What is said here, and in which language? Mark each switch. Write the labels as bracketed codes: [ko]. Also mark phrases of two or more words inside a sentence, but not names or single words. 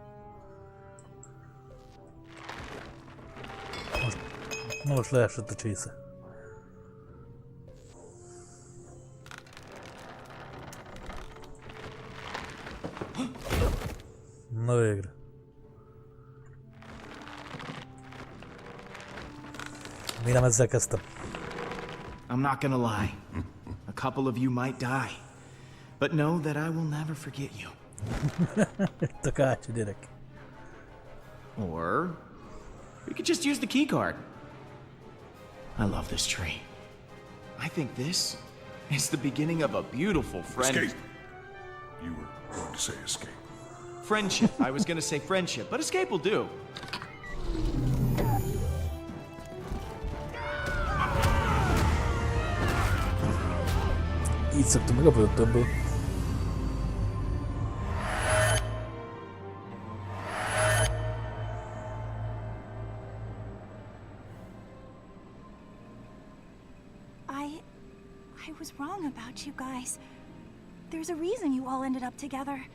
[hu] Most leesett a csésze. Na végre. Mi nem ezzel kezdtem. [en] I'm not gonna lie. A couple of you might die. But know that I will never forget you. [hu] Itt a kártya, gyerek. [en] Or we could just use the key card. I love this tree. I think this is the beginning of a beautiful friendship. Escape. You were going to say escape. Friendship. I was gonna say friendship, but escape will do. [hu] Így szoktam meg a börtönből. [en] I was wrong about you guys. There's a reason you all ended up together.